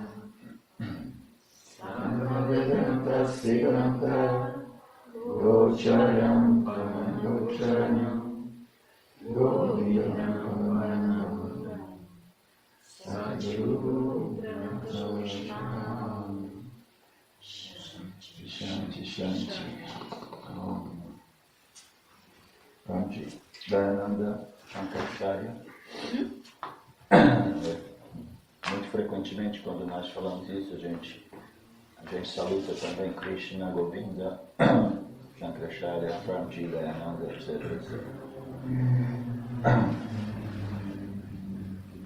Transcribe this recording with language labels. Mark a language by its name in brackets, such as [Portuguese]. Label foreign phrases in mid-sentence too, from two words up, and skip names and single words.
[Sanskrit] Vedanta Siddhanta Gocharam Paragocharam Govindam Paramanam Sadhguru Brahmavisham Shanti Shanti Ramji Dayananda Shankaracharya. [Portuguese] Muito frequentemente, quando nós falamos isso, a gente saluta também Krishna, Govinda, Shankaracharya, Ramji, Dayananda, etc.